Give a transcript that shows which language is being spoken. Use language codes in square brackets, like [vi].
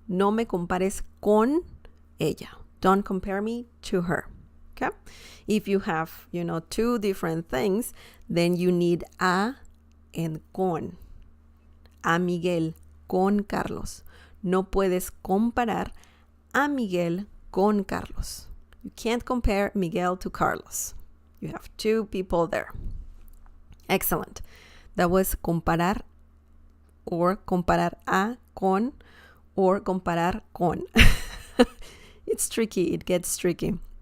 [es] No me compares con ella. [en] Don't compare me to her. Okay? If you have, two different things, then you need a and con. [es] A Miguel con Carlos. No puedes comparar a Miguel con Carlos. [en] You can't compare Miguel to Carlos. You have two people there. Excellent. That was comparar, or comparar a con, or comparar con. It's tricky. It gets tricky.